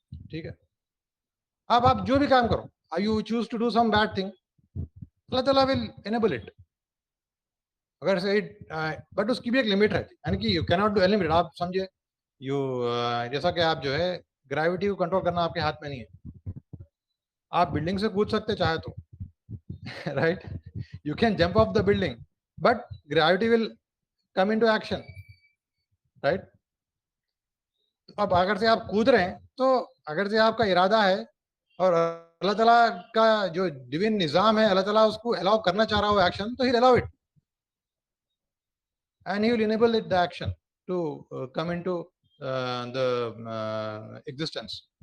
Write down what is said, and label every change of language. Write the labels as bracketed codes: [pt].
[hi] ठीक है, अब आप जो भी काम करो, [en] you choose to do some bad thing, Allah ta'ala will enable it. [hi] अगर से बट उसकी भी एक लिमिट रहती है, यानी कि [en] You can not do any limit. [hi] आप समझे यू जैसा कि आप जो है ग्रेविटी को कंट्रोल करना आपके हाथ में नहीं है. आप बिल्डिंग से कूद सकते चाहे तो, [en] right, you can jump off the building but gravity will come into action, right. [hi] अब अगर से आप कूद रहे हैं तो अगर से आपका इरादा है और अल्लाह ताला का जो डिवाइन निजाम है, अल्लाह ताला उसको अलाउ करना चाह रहा हो एक्शन, तो [en] he'll allow it and he will enable it the action to come into the existence.